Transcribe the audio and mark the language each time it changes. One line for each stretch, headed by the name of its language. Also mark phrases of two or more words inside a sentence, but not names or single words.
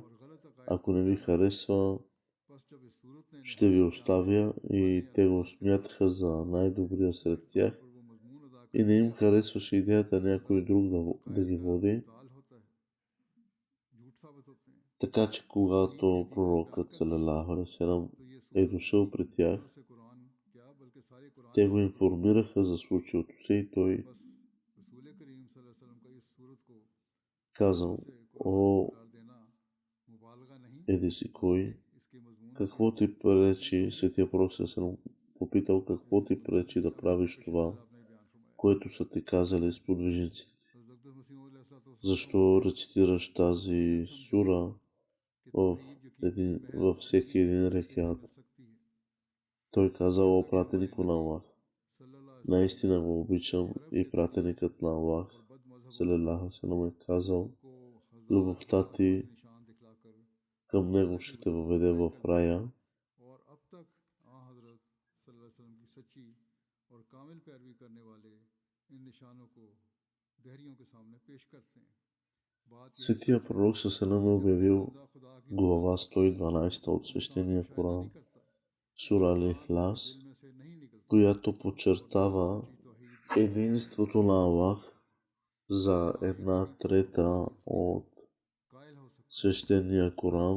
Bulgarian: Ако не ви харесва, ще ви оставя. И те го смятаха за най-добрия сред тях. И не им харесваше идеята някой друг да ги води. Така че когато пророкът
Arabic: صلى الله عليه وسلم
Bulgarian: е дошъл при тях, те го информираха за случилото се и той казал: "О, еди си кой, какво ти пречи?" Светия пророк
Arabic: صلى الله عليه وسلم
Bulgarian: попитал: "Какво ти пречи да правиш това, което са ти казали сподвижниците? Защо рецитираш тази сура във всеки един рекат?" Той казал: "О пратеник на Аллах, наистина го обичам", и пратеникът на Аллах
Arabic: صلى الله عليه وسلم
Bulgarian: е казал: "Любовта ти към него ще те въведе в рая." Светия пророк
Arabic: صلى الله عليه وسلم
Bulgarian: е обявил глава 112 от свещения Коран, сура Ал-Ихлас, която подчертава единството на Аллах за 1/3 от свещения Коран.